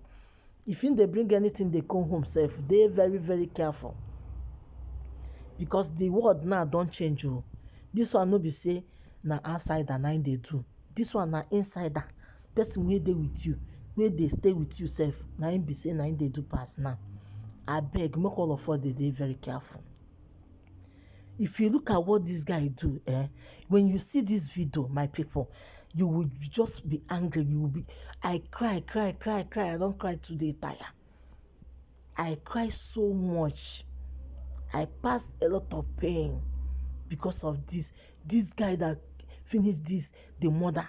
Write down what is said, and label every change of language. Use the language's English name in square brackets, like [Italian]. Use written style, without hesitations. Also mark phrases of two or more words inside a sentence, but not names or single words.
[Nigerian Pidgin] If they bring anything they come home safe, they very careful, because the world now don't change. This one no be say na outsider na they do, this one na insider. Person wey dey with you, wey dey stay with you safe, na him be say na him dey do pass now. I beg, make all of us dey very careful. If you look at what this guy do, when you see this video, my people, you will just be angry. You will be, I cry. I don't cry today, tire. I cry so much. I passed a lot of pain because of this guy that finished the mother.